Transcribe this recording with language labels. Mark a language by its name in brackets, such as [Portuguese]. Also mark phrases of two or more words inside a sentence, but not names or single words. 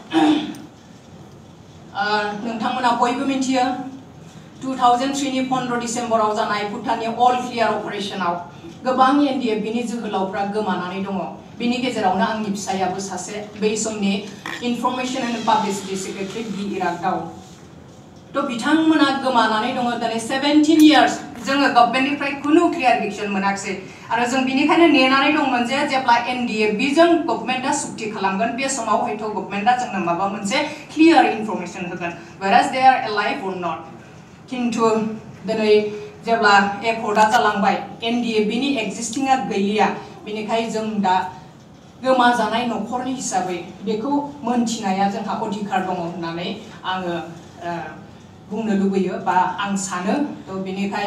[Bodo] नोंथांमोना बयबो मिन्थियो 2003 नि 15 डिसेम्बराव जानाय भुटाननि अल क्लियार अपारेशनाव गोबां एनडिएफबिनि जोहोलावफ्रा गोमानानै दङ बिनि गेजेरावनो आंनि फिसायाबो सासे बै समनि [English] information and publicity secretary [Bodo] बि इरागदाव थ' बिथांमोना गोमानानै दङ दिनै 17 इयार्स जोङो गभर्नमेन्टनिफ्राय खुनु क्लियारिफिकेसन मोनाखिसै आरो जों बिनिखायनो नेनानै दंमोन जे जेब्ला एनडिएफबिजों गभर्नमेन्टआ सुक्ति खालामगोन बे समाव हयथ' गभर्नमेन्टआ जोंनो माबा मोनसे [English] clear information [Bodo] होगोन [English] whereas they are alive or not [Bodo] किन्तु दिनै जेब्ला एकर्डआ जालांबाय एनडिएफबिनि एक्जिस्टिंआ गैलिया बेनिखाय जों दा गोमाजानाय न'खरनि हिसाबै बेखौ मोनथिनाया जोंहा अधिकार दङ होननानै आङो बुंनो लुबैयो बा आं सानो थ' बेनिखाय